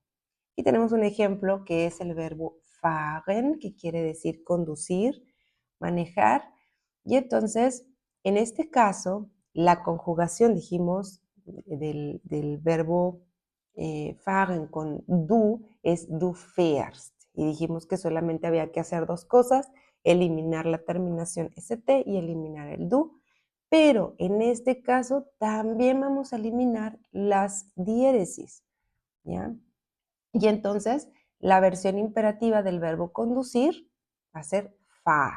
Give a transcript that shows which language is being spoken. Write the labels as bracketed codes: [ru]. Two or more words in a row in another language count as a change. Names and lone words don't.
[es] Y tenemos un ejemplo que es el verbo fahren, que quiere decir conducir, manejar. Y entonces, en este caso, la conjugación, dijimos, del verbo fahren con du es [de] du fährst. [es] Y dijimos que solamente había que hacer dos cosas, eliminar la terminación st y eliminar el du. Pero en este caso también vamos a eliminar las diéresis, ¿ya? Y entonces la versión imperativa del verbo conducir va a ser fahr.